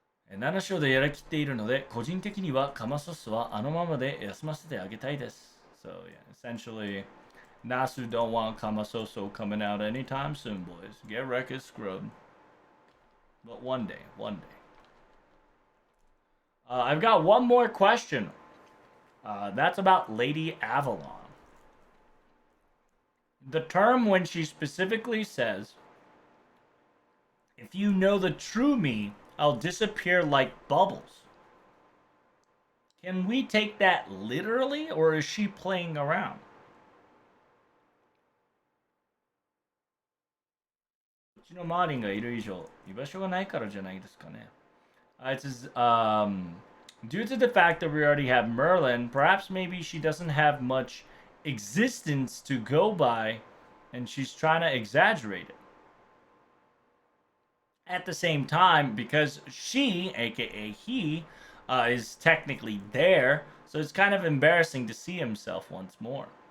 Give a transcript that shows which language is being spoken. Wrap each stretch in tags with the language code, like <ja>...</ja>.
<ja>7章でやりきっているので、個人的にはカマソスはあのままで休ませてあげたいです。</ja> <en>So, yeah, essentially, Nasu don't want Kamasoso coming out anytime soon, boys. Get wrecked is scrubbed. But one day, one day. I've got one more question. That's about Lady Avalon. The term when she specifically says, if you know the true me, I'll disappear like bubbles. Can we take that literally, or is she playing around?</en> <ja>うちのマーリンがいる以上、居場所がないからじゃないですかね。</ja> <en>It says, due to the fact that we already have Merlin, perhaps maybe she doesn't have much existence to go by, and she's trying to exaggerate it. At the same time, because she, aka he, is technically there, so it's kind of embarrassing to see himself once more.</en>